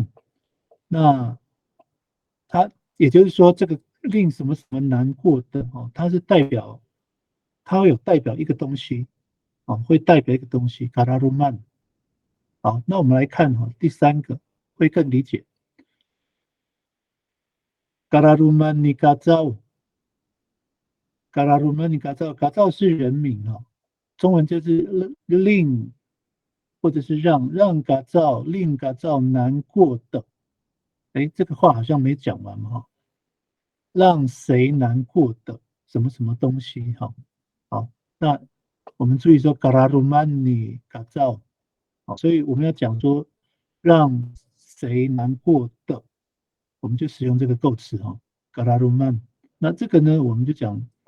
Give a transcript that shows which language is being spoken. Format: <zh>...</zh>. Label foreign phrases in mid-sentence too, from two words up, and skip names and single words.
<zh>那它也就是说，这个令什么什么难过的哦，它是它会有代表一个东西，哦，会代表一个东西 gararuman。好，那我们来看哈，第三个会更理解</zh> <ami>gararuman ni kazao。</ami> <zh>嘎拉鲁曼尼嘎造，嘎造是人名哈，中文就是令或者是让嘎造令嘎造难过的，哎，这个话好像没讲完哈，让谁难过的什么什么东西哈，好，那我们注意说嘎拉鲁曼尼嘎造，好，所以我们要讲说让谁难过的，我们就使用这个构词哈，嘎拉鲁曼，那这个呢，我们就讲。</zh>